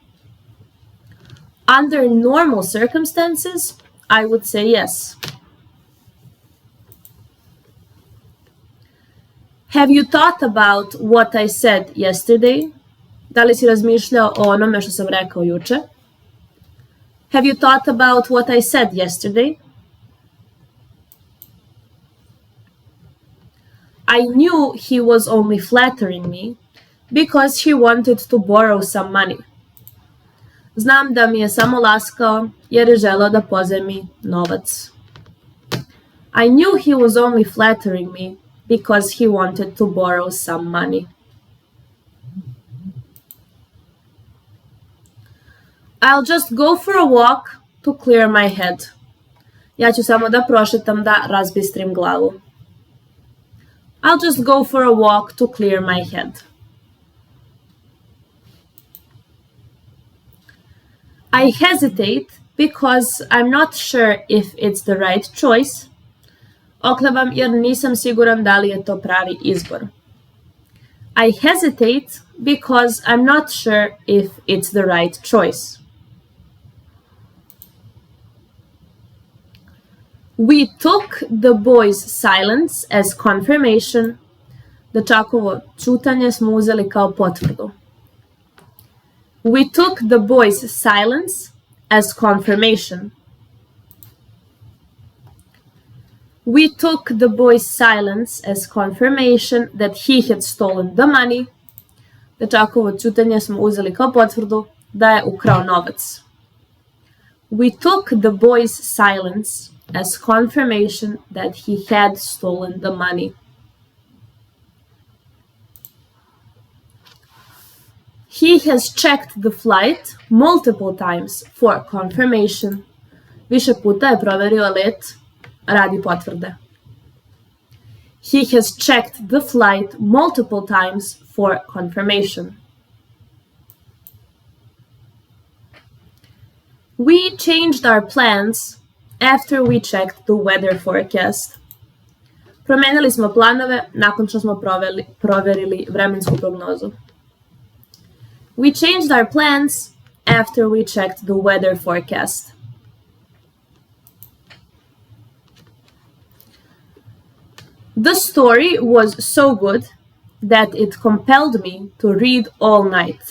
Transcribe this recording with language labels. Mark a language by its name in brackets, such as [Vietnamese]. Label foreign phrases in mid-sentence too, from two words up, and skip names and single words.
[English] Under normal circumstances, I would say yes. Have you thought about what I said yesterday? [Serbian] Da li si razmišljao o onome što sam rekao juče? [English] Have you thought about what I said yesterday? I knew he was only flattering me because he wanted to borrow some money. [Serbian] Znam da mi je samo laskao jer je želeo da pozajmi novac. [English] I knew he was only flattering me because he wanted to borrow some money. I'll just go for a walk to clear my head. [Serbian] Ja ću samo da prošetam da razbistrim glavu. [English] I'll just go for a walk to clear my head. I hesitate because I'm not sure if it's the right choice. [Serbian] Oklevam jer nisam siguran da li je to pravi izbor. [English] I hesitate because I'm not sure if it's the right choice. We took the boy's silence as confirmation. [Serbian] Dečakovo ćutanje smo uzeli kao potvrdu. [English] We took the boy's silence as confirmation. We took the boy's silence as confirmation that he had stolen the money. [Serbian] Dečakovo ćutanje smo uzeli kao potvrdu da je ukrao novac. [English] We took the boy's silence as confirmation that he had stolen the money. He has checked the flight multiple times for confirmation. [Serbian] Više puta je proverio let radi potvrde. [English] He has checked the flight multiple times for confirmation. We changed our plans after we checked the weather forecast. [Serbian] Promenili smo planove nakon što smo proverili vremensku prognozu. [English] We changed our plans after we checked the weather forecast. The story was so good that it compelled me to read all night.